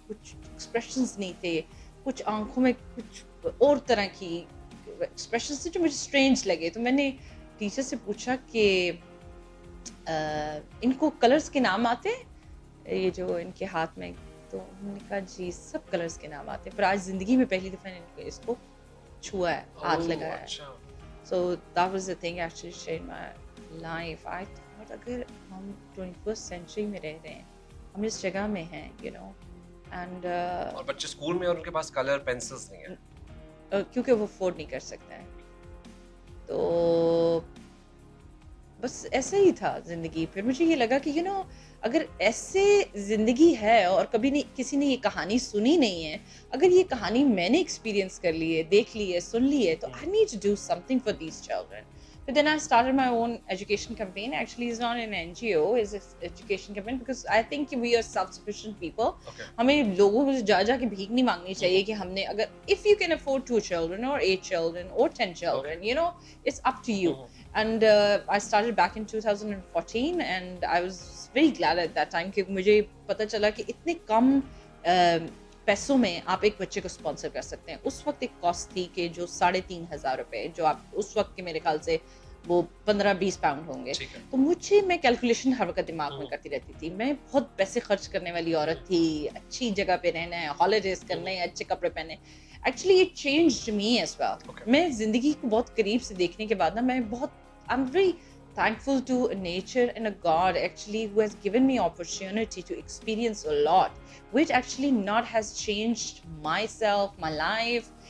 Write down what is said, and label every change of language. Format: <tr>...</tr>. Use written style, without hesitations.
<ur>کچھ ایکسپریشنز نہیں تھے, کچھ آنکھوں میں کچھ اور طرح کی ایکسپریشنز تھے جو مجھے اسٹرینج لگے. تو میں نے ٹیچر سے پوچھا کہ ان کو کلرز کے نام آتے ہیں یہ جو ان کے ہاتھ میں, تو انہوں نے کہا جی سب کلرز کے نام آتے ہیں, پر آج زندگی میں پہلی دفعہ نے اس کو چھوا ہے, ہاتھ لگایا ہے.</ur> <en>So that was the thing actually changed my life. I thought</en> <ur>اگر ہم 21st century میں رہ رہے ہیں, ہم اس جگہ میں ہیں, اینڈ اور بچے اسکول میں اور ان کے پاس کلر پینسلز نہیں ہیں کیونکہ وہ افورڈ نہیں کر سکتے ہیں. تو بس ایسا ہی تھا زندگی. پھر مجھے یہ لگا کہ اگر ایسے زندگی ہے اور کبھی نہیں کسی نے یہ کہانی سنی نہیں ہے, اگر یہ کہانی میں نے ایکسپیرینس کر لی ہے, دیکھ لی ہے, سن لی ہے, تو</ur> <en>I need to do something for these children. But then I started my own education campaign. Actually, it's not an NGO, it's an education campaign because I think we are self-sufficient people.</en> <ur>ہمیں لوگوں سے جا کے بھیک نہیں مانگنی چاہیے کہ ہم نے اگر</ur> <en>if you can afford 2 children or 8 children or 10 children, it's up to you. And I started back in 2014 and I was very glad at that time</en> <ur>کہ مجھے پتہ چلا کہ اتنے کم پیسوں میں آپ ایک بچے کو اسپانسر کر سکتے ہیں. اس وقت ایک کاسٹ تھی کہ جو 3,500 روپے, جو آپ اس وقت کے میرے خیال سے وہ 15-20 پاؤنڈ ہوں گے. تو میں کیلکولیشن ہر وقت دماغ میں کرتی رہتی تھی. میں بہت پیسے خرچ کرنے والی عورت تھی, اچھی جگہ پہ رہنا ہے, ہالیڈیز کرنے ہیں, اچھے کپڑے پہنے.</ur> <en>Actually it changed me as well.</en> <ur>میں زندگی کو بہت قریب سے دیکھنے کے بعد میں بہت</ur> <en>I'm very thankful to nature and a God actually who has given me opportunity to experience a lot, which actually not has changed myself, my life.</en>